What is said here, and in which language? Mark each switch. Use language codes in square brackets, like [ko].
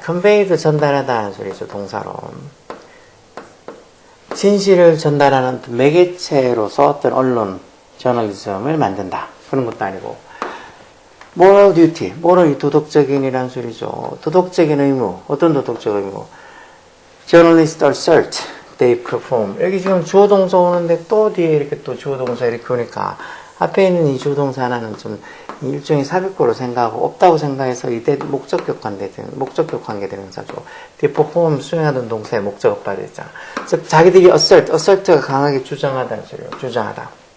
[ko] convey도 전달하다는 소리죠, 동사로. 진실을 전달하는 매개체로서 어떤 언론, journalism을 만든다. 그런 것도 아니고. moral duty, moral이 도덕적인이란 소리죠. 도덕적인 의무, 어떤 도덕적 의무? [en] journalists assert they perform. [ko] 여기 지금 주어 동사 오는데 또 뒤에 이렇게 또 주어 동사 이렇게 오니까 앞에 있는 이 주어 동사 하나는 좀 일종의 삽입구로 생각하고 없다고 생각해서 이때 목적격 관계 대명사죠. [en] they perform [ko] 수행하던 동사의 목적어 빠져 있잖아. 즉 자기들이 assert가 강하게 주장하다는 소리예요. 주장하다.